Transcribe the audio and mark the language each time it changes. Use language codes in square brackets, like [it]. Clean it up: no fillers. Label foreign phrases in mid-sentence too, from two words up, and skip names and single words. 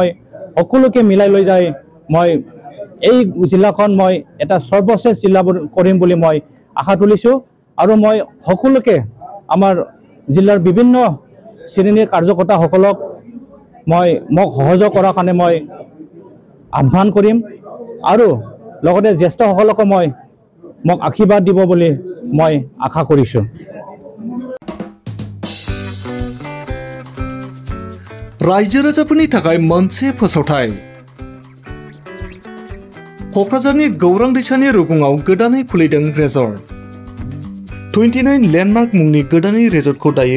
[as] সকলোকে মিলাই লৈ যায় মই এই জিলাখন মই এটা সৰ্বশ্ৰেষ্ঠ জিলা কৰিম বুলি মই আশা তুলিছো আৰু মই সকলোকে আমাৰ জিলাৰ বিভিন্ন শ্ৰেণীৰ কাৰ্যকৰ্তা সকলক মই মোক সহযোগ কৰাৰ কাৰণে মই আহ্বান কৰিম আৰু লগতে জ্যেষ্ঠ সকলক মই মোক আশীৰ্বাদ দিব বুলি মই আশা কৰিছো [brx] रायजो राजाफोरनि थाखाय मोनसे फोसावथाय कक्राझारनि गौरां दैसानि रुगुङाव गोदानै खुलिदों रेजर्ट 29 लेन्डमार्क मुंनि गोदानै रेजर्टखौ दायो